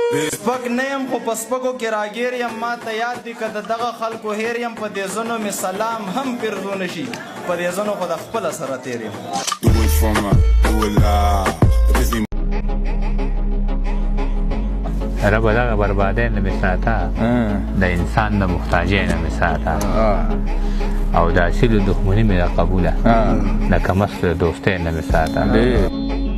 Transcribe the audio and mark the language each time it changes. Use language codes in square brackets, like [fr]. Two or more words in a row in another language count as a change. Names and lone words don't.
[ps] سپک نه یم، خو په سپکو کې راګیر یم. ما ته یاد دي که د دغه خلکو هیر یم. په دې ځنو مې سلام هم پرزو نه شي. په دې ځنو خو د خپله سره تیر یم. [en] Do it for my, do it loud. If it's [ps] رب دغه بربادۍ نه مې ساته. آه. د انسان د محتاجۍ نه مې ساته. آه. او د اصیلو دښمني مې ده قبوله. آه. د کمست د دوستۍ نه مې ساته. ډېر.